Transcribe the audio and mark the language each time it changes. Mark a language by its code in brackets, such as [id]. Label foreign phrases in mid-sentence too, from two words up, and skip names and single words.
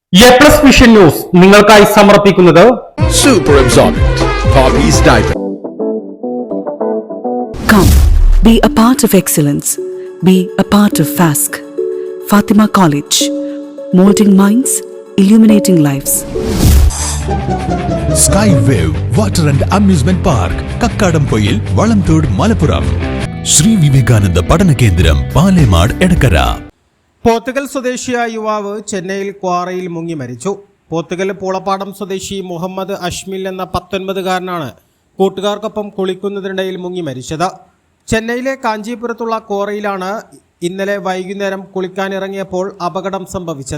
[ml] A+ വിഷൻ ന്യൂസ് നിങ്ങൾക്കായി സമർപ്പിക്കുന്നത് [en] Super Absorbent Poppy's Diaper. Come, be a part of excellence. Be a part of FASC. Fatima College. Molding minds, illuminating lives. Skywave Water and Amusement Park, Kakkadampoyil, Valamthood, Malappuram. Sri Vivekananda Padana Kendram, Palemad, Edakara. [ml] പോത്തുകൽ സ്വദേശിയായ യുവാവ് ചെന്നൈയിൽ ക്വാറയിൽ മുങ്ങി മരിച്ചു. പോത്തുകൽ പൂളപ്പാടം സ്വദേശി മുഹമ്മദ് അഷ്മിൽ എന്ന 19-കാരനാണ് കൂട്ടുകാർക്കൊപ്പം കുളിക്കുന്നതിനിടയിൽ മുങ്ങി മരിച്ചത്. ചെന്നൈയിലെ കാഞ്ചീപുരത്തുള്ള ക്വാറയിലാണ് ഇന്നലെ വൈകുന്നേരം കുളിക്കാനിറങ്ങിയപ്പോൾ അപകടം സംഭവിച്ചത്.